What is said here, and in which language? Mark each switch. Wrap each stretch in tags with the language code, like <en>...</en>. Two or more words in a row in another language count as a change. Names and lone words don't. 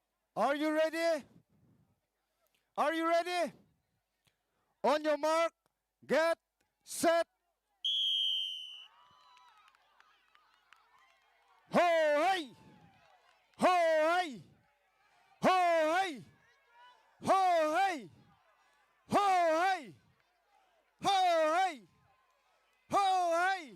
<en>Are you ready? Are you ready? On your mark, get set. Ho hey! Ho hey! Ho hey! Ho hey! Ho hey! Ho hey! Ho hey!</en>